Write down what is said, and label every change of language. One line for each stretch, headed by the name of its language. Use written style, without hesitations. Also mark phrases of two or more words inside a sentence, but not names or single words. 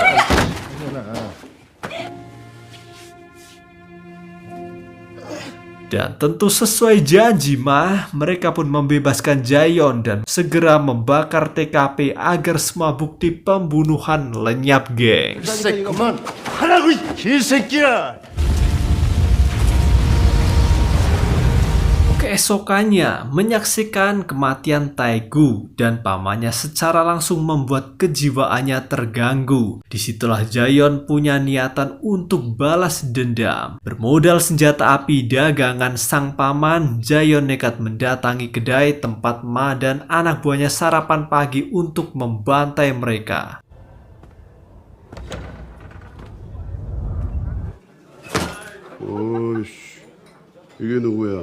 Indonesian: Dan tentu sesuai janji mereka pun membebaskan Jaeyeon dan segera membakar TKP agar semua bukti pembunuhan lenyap, gengs.
Korean: 그만 하라고 이 개새끼야.
Indonesian: Keesokannya, menyaksikan kematian Taegu dan pamannya secara langsung membuat kejiwaannya terganggu. Disitulah Jaeyeon punya niatan untuk balas dendam. Bermodal senjata api dagangan sang paman, Jaeyeon nekat mendatangi kedai tempat Ma dan anak buahnya sarapan pagi untuk membantai mereka.
Korean: 오이씨, 이게 누구야?